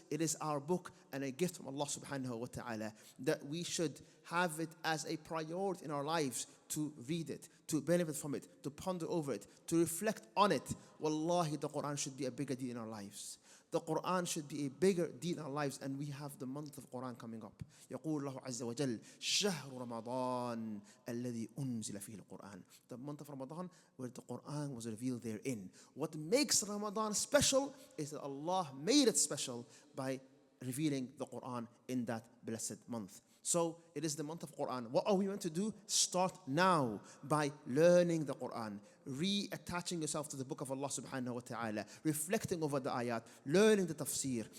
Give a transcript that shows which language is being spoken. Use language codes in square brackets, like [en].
[en] It is our book and a gift from Allah subhanahu wa ta'ala that we should have it as a priority in our lives to read it, to benefit from it, to ponder over it, to reflect on it. Wallahi, the Quran should be a bigger deal in our lives. The Quran should be a bigger deal in our lives, and we have the month of Quran coming up. [ar] يقول الله عز وجل شهر رمضان الذي أنزل فيه القرآن. [en] The month of Ramadan where the Quran was revealed therein. What makes Ramadan special is that Allah made it special by revealing the Quran in that blessed month. So it is the month of Quran. What are we meant to do? Start now by learning the Quran, reattaching yourself to the book of Allah subhanahu wa ta'ala, reflecting over the ayat, learning the tafsir.